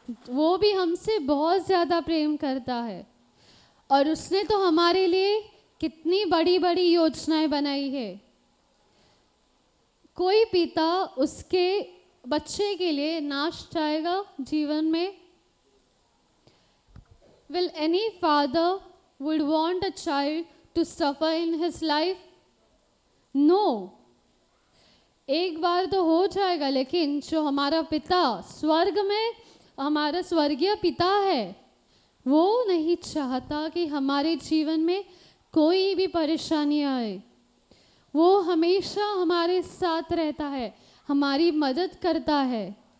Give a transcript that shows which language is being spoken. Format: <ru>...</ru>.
<hi>वो भी हमसे बहुत ज़्यादा प्रेम करता है और उसने तो हमारे लिए कितनी बड़ी बड़ी योजनाएं बनाई है। कोई पिता उसके बच्चे के लिए नाश चाहेगा जीवन में?</hi> <en>Will any father would want a child to suffer in his life? No.</en> <hi>एक बार तो हो जाएगा, लेकिन जो हमारा पिता स्वर्ग में, हमारा स्वर्गीय पिता है, वो नहीं चाहता कि हमारे जीवन में कोई भी परेशानी आए। वो हमेशा हमारे साथ रहता है, हमारी मदद करता है।</hi>